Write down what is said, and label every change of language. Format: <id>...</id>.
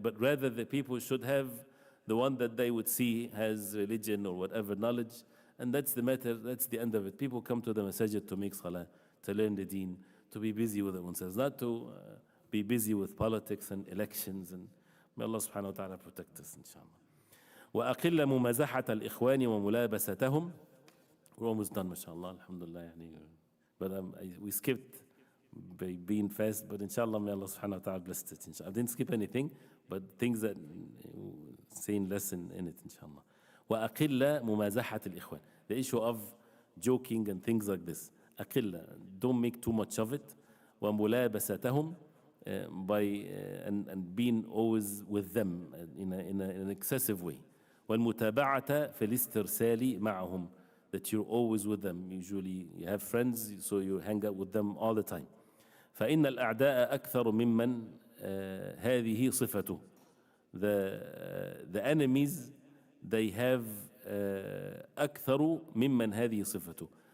<en>But rather the people should have the one that they would see has religion or whatever knowledge, and that's the matter, that's the end of it. People come to the masajid to make salah, to learn the deen, to be busy with oneself, not to be busy with politics and elections. And may Allah subhanahu wa ta'ala protect us, inshallah.</en> <ar>وأقل ممازحة الإخوان وملابستهم.</ar> <en>We're almost done, mashallah, alhamdulillah. But we skipped by being fast, but inshallah, may Allah subhanahu wa ta'ala bless it. Inshallah. I didn't skip anything, but things that saying less in it, inshallah.</en> <ar>وأقل ممازحة الإخوان.</ar> <en>The issue of joking and things like this. أقل, don't make too much of it. وملابستهم, and being always with them in an excessive way.</en> <ar>والمتابعة في الاسترسال معهم,</ar> <en>that you're always with them. Usually you have friends, so you hang out with them all the time.</en> <ar>فإن الأعداء أكثر ممن هذه صفته.</ar> <en>The enemies, they have</en> <ar>أكثر ممن هذه صفته.</ar>